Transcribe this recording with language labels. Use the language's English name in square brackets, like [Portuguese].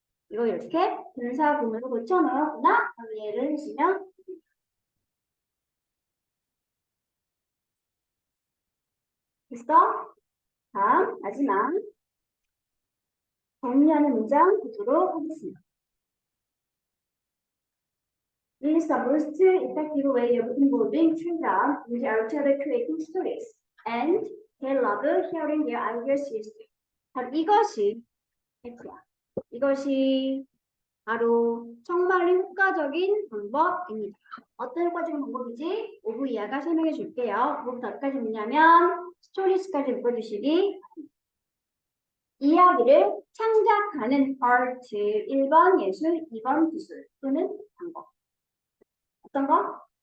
[Korean] 이거 이렇게 분사구문으로 고쳐넣었구나. 예를 드시면 됐어? 다음 마지막 정리하는 문장 보도록 하겠습니다. [English] This is the most effective way of involving children with our creating stories, and they love hearing their ideas used. [Korean] 바로 이것이 F야. 이것이 바로 정말로 효과적인 방법입니다. 어떤 효과적인 방법이지? 5부 이하가 설명해 줄게요. 5부부터 어디까지 묻냐면 스토리스까지 묶어주시기. 이야기를 창작하는 아트 1번 예술, 2번 기술 또는 방법. 어떤 거?